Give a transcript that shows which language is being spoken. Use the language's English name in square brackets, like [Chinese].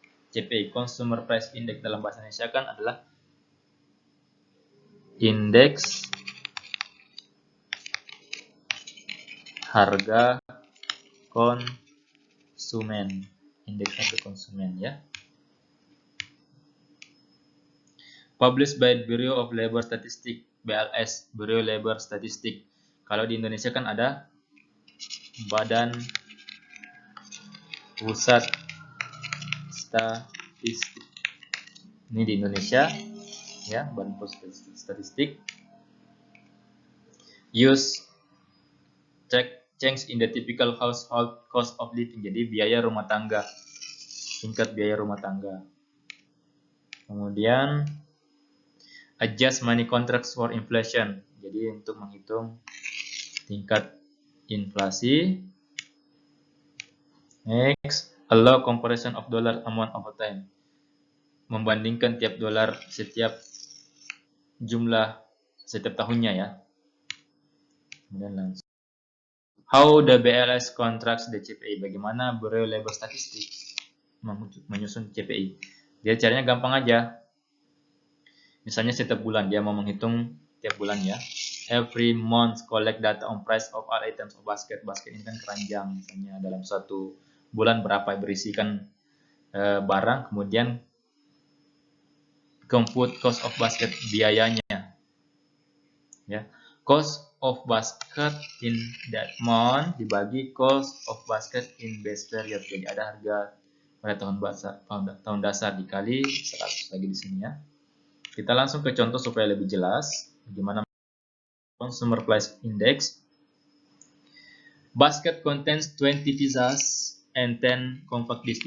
[Indonesian] CPI, Consumer Price Index dalam bahasa Indonesia kan adalah indeks harga konsumen, indeks harga konsumen ya. [English] Published by Bureau of Labor Statistics, BLS, Bureau Labor Statistics. [Indonesian] Kalau di Indonesia kan ada Badan Pusat Statistik. Ini di Indonesia ya, Badan Pusat Statistik. [English] Use change in the typical household cost of living. [Indonesian] Jadi biaya rumah tangga, tingkat biaya rumah tangga. Kemudian [English] adjust money contracts for inflation. [Indonesian] Jadi untuk menghitung tingkat inflasi. [English] Next, allow comparison of dollar amount over time. [Indonesian] Membandingkan tiap dolar setiap jumlah setiap tahunnya ya. Kemudian langsung. [English] How the BLS contracts the CPI. [Indonesian] Bagaimana Bureau Labor Statistics menyusun CPI. Jadi caranya gampang aja. Misalnya setiap bulan dia mau menghitung tiap bulan ya. [English] Every month collect data on price of all items of basket. [Indonesian] Basket ini kan keranjang, misalnya dalam suatu bulan berapa berisikan barang, kemudian [English] compute cost of basket, [Indonesian] biayanya ya. [English] Cost of basket in that month [Indonesian] dibagi [English] cost of basket in base period. [Indonesian] Jadi ada harga pada tahun dasar dikali 100 lagi di sini ya. Kita langsung ke contoh supaya lebih jelas bagaimana Consumer Price Index. [English] Basket contains 20 pizzas and 10 compact disc.